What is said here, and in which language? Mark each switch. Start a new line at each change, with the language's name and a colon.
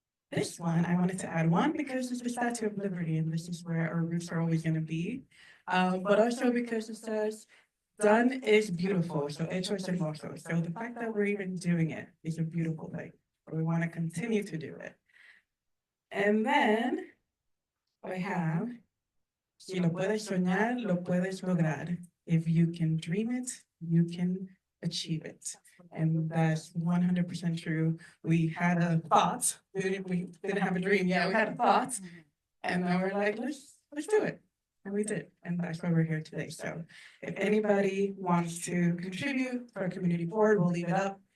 English: This one, I wanted to add one because it's the Statue of Liberty, and this is where our roots are always going to be. But also because it says, done is beautiful, so
Spanish: hecho es hermoso.
English: So the fact that we're even doing it is a beautiful thing. We want to continue to do it. And then I have,
Spanish: si lo puedes soñar, lo puedes lograr.
English: If you can dream it, you can achieve it. And that's 100% true. We had a thought. We didn't have a dream yet. We had a thought. And then we're like, let's do it. And we did. And that's why we're here today. So if anybody wants to contribute for our community board, we'll leave it up.